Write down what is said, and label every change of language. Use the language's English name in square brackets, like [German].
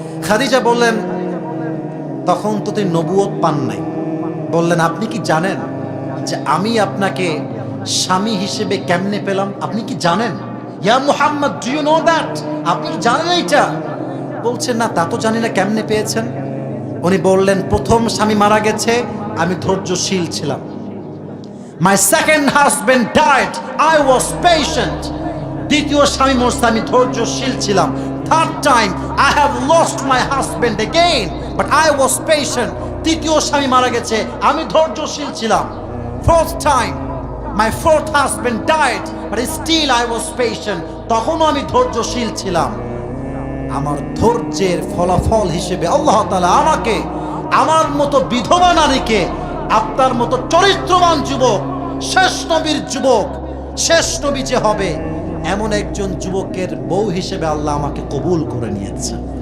[Bangla] খাদিজা বললেন, তখন তো তুই নবুয়ত পান নাই, বললেন আপনি কি জানেন যে আমি আপনাকে স্বামী হিসেবে কেমনে পেলাম? আপনি কি জানেন? [English] ইয়া Muhammad, do you know that? [Bangla] আপনি কি জানেন এইটা? বলছেন না, তা তো জানি না, কেমনে পেয়েছেন? উনি বললেন, প্রথম স্বামী মারা গেছে, আমি ধৈর্যশীল ছিলাম। [English] My second husband died, I was patient. [Bangla] দ্বিতীয় স্বামী মরছে, আমি ধৈর্যশীল ছিলাম। [English] Third time I have lost my husband again, but I was patient. [Bangla] তৃতীয় স্বামী মারা গেছে, আমি ধৈর্যশীল ছিলাম। [English] Fourth time my fourth husband died, but still I was patient. [Bangla] তখনও আমি ধৈর্যশীল ছিলাম। আমার ধৈর্যের ফলাফল হিসেবে আল্লাহ তাআলা আমাকে, আমার মতো বিধবা নারীকে, আপনার মতো চরিত্রবান যুবক, শেষ নবীর যুবক, শেষ নবী যে হবে এমন একজন যুবকের বউ হিসেবে আল্লাহ আমাকে কবুল করে নিয়েছে।